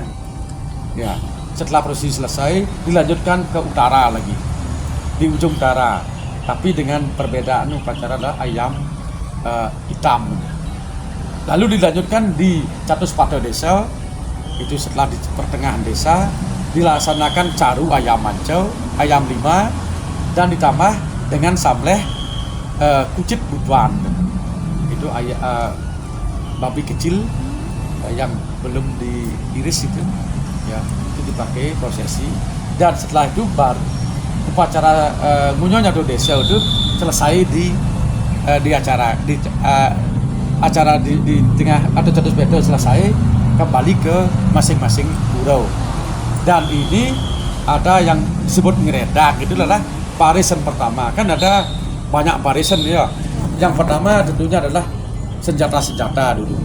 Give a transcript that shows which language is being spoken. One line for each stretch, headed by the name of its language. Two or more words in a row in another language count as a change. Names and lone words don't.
Indonesian: Ya, setelah prosesi selesai, dilanjutkan ke utara lagi, di ujung utara, tapi dengan perbedaan upacara adalah ayam hitam. Lalu dilanjutkan di Catuspada Desa, itu setelah di pertengahan desa, dilaksanakan caru ayam mancau, ayam lima, dan ditambah dengan samleh kucit butuan. Itu babi kecil yang belum diiris itu, ya, itu dipakai prosesi. Dan setelah itu baru upacara ngunyo nyatur desa itu selesai di acara di tengah atau Catuspada selesai, kembali ke masing-masing puro. Dan ini ada yang disebut ngeredak, itu adalah barisan pertama. Kan ada banyak barisan ya. Yang pertama tentunya adalah senjata-senjata dulu.